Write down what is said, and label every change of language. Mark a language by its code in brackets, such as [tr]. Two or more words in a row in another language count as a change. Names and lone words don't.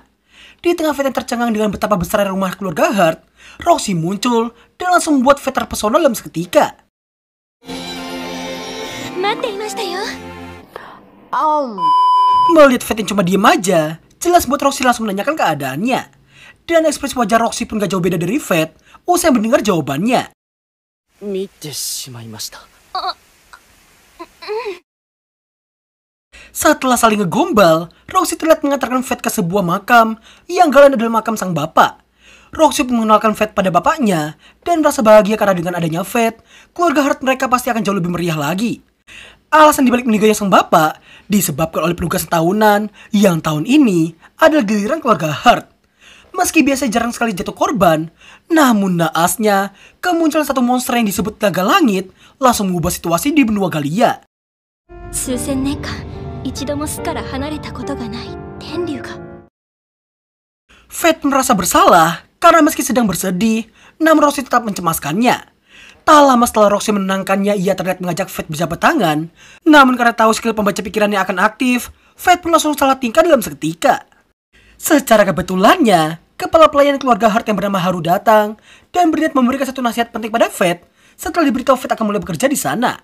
[id] Di tengah Fate yang tercengang dengan betapa besar rumah keluarga Heart, Roxy muncul dan langsung membuat Fate terpesona dalam seketika. Melihat Fate yang cuma diem aja, jelas buat Roxy langsung menanyakan keadaannya. Dan ekspresi wajah Roxy pun gak jauh beda dari Fate usai mendengar jawabannya. [ja] 見てしまいました。 [id] Setelah saling ngegombal, Roxy terlihat mengantarkan Fate ke sebuah makam yang gak lain adalah makam sang bapak. Roxy pun mengenalkan Fate pada bapaknya dan merasa bahagia karena dengan adanya Fate, keluarga Heart mereka pasti akan jauh lebih meriah lagi. Alasan dibalik meninggalnya sang bapak disebabkan oleh penugasan tahunan yang tahun ini adalah giliran keluarga Heart. Meski biasa jarang sekali jatuh korban, namun naasnya kemunculan satu monster yang disebut naga langit langsung mengubah situasi di benua Galia. [ja] 数千年間一度も巣から離れたことがない天竜が [id] Fate merasa bersalah karena meski sedang bersedih, namun Roxy tetap mencemaskannya. Tak lama setelah Roxy menenangkannya, ia terlihat mengajak Fate berjabat tangan. Namun karena tahu skill pembaca pikirannya akan aktif, Fate pun langsung salah tingkah dalam seketika. Secara kebetulannya, kepala pelayan keluarga Heart yang bernama Haru datang dan berniat memberikan satu nasihat penting pada Fate setelah diberitahu Fate akan mulai bekerja di sana.